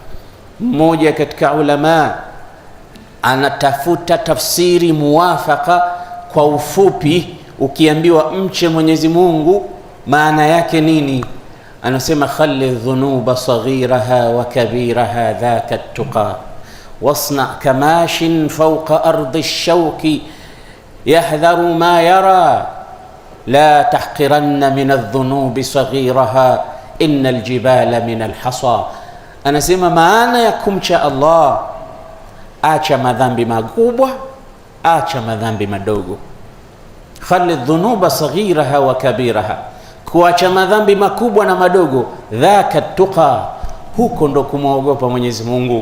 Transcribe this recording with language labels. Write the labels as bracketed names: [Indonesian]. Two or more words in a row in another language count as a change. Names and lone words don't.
[Swahili] Mmoja katika ulama anatafuta tafsiri muwafaka. Kwa ufupi, ukiambiwa mche Mwenyezi Mungu maana yake nini, anasema [Arabic] خل الذنوب صغيرها وكبيرها ذاك التقى واصنع كماش فوق أرض الشوك يحذر ما يرى لا تحقرن من الذنوب صغيرها إن الجبال من الحصى. [Swahili] Anasema maana ya kumcha Allah, acha madhambi makubwa, acha madhambi madogo. [Arabic] خل الذنوب صغيرها وكبيرها, [Swahili] kuacha madhambi makubwa na madogo, [Arabic] ذاك التقى, [Swahili] huko ndo kumwogopa Mwenyezi Mungu.